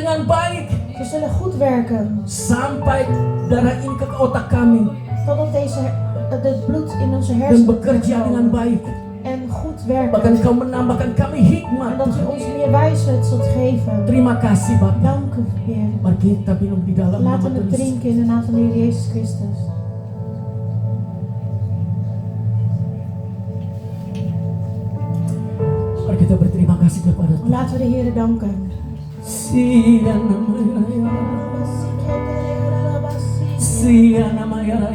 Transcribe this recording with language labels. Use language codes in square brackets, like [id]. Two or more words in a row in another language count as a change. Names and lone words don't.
[id] dengan baik [nl] Ze zullen goed werken. [id] sampai darah ini ke otak kami [nl] Totdat het bloed in onze [id] dan [nl] hersenen [id] bekerja dengan [nl] komen [id] baik. [nl] en goed [id] Bahkan [nl] werken. [id] Kau menambahkan kami hikmat. [nl] En dat u ons meer wijsheid zult geven. [id] Terima kasih Bapak. [nl] Dank u, Heer. [id] Mari kita minum di dalam nama [nl] Laten we [id] Tuhan [nl] het [id] Yesus. [nl] drinken in de naam van de Heer Jezus Christus. [id] Mari kita berterima kasih kepada Tuhan. [nl] Laten we de Heer danken. [id] Sia namanya, sia namanya,